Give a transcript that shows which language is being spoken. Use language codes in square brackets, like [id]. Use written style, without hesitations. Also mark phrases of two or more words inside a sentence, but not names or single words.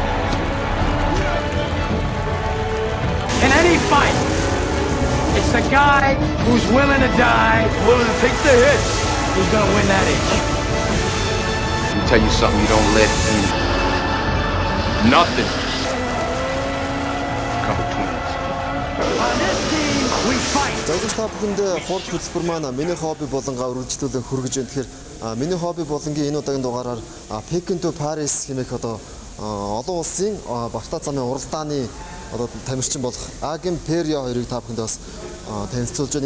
[en] In any fight, it's the guy who's willing to die, Willing to take the hit. who's gonna win that inch. Let me tell you something you don't let in. Nothing come between us. On this team, we fight. [mn] За үзэгч та бүхэнд хурд хөтөлбөр маань миний хобби болонгаа үргэлжлүүлэн хүргэж байна. Тэгэхээр миний хобби болонгийн энэ удаагийн дугаараар Peking to Paris хэмээх одоо олон улсын багтаа замын уралдааны одоо тамирчин болох Агим Перио хоёрыг та бүхэнд бас танилцуулж байна.